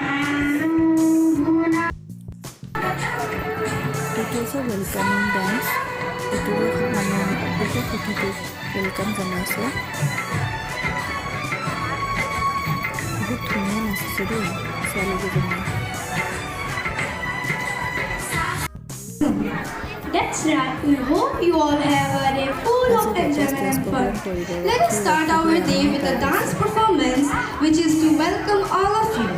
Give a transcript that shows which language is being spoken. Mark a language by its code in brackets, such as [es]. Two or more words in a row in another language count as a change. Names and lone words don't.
[as] এইটো হৈছে [en] welcoming dance [as] এইটো মানে বিশেষ অতিথিক ৱেলকাম জনাইছে বহুত ধুনীয়া নাচিছে দেই ছোৱালীকেইজনী [en] That's right. We hope you all have a day full of enjoyment and fun. Let us start our day with a dance performance, which is to welcome all of you.